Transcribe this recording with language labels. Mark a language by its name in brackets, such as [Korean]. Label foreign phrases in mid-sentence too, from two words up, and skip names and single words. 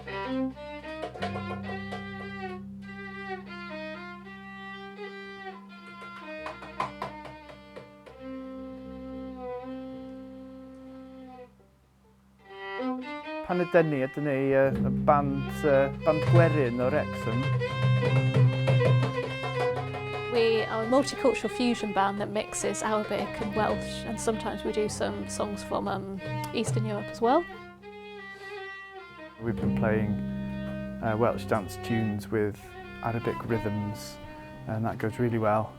[Welsh] Pan ydyn ni y band Gwerin o Wrexham. [English] We are a multicultural fusion band that mixes Arabic and Welsh, and sometimes we do some songs from Eastern Europe as well. We've been playing Welsh dance tunes with Arabic rhythms, and that goes really well.